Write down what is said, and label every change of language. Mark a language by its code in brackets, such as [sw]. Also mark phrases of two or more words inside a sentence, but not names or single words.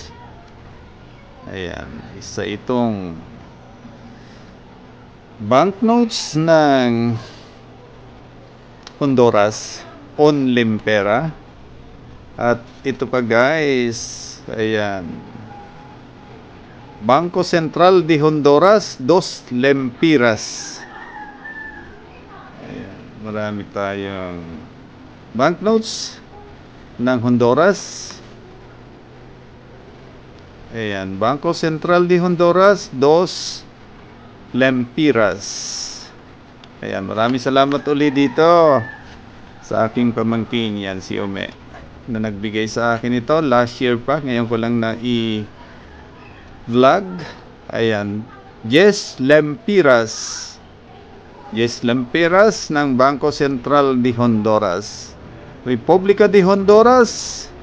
[tl] Ayan, isa itong banknotes ng Honduras, [es] un limpera. [tl] At ito pa guys, ayan, Bangko Sentral de Honduras, 2 lempiras. Ayan, marami tayong banknotes ng Honduras. Ayan, Bangko Sentral de Honduras, 2 lempiras. Ayan, maraming salamat ulit dito sa aking pamangkin, yan si Ome, na nagbigay sa akin ito [en] last year [tl] pa. Ngayon ko lang na i-vlog. Ayan, Yes Lempiras. Yes Lempiras ng Bangko Sentral de Honduras, Republica de Honduras.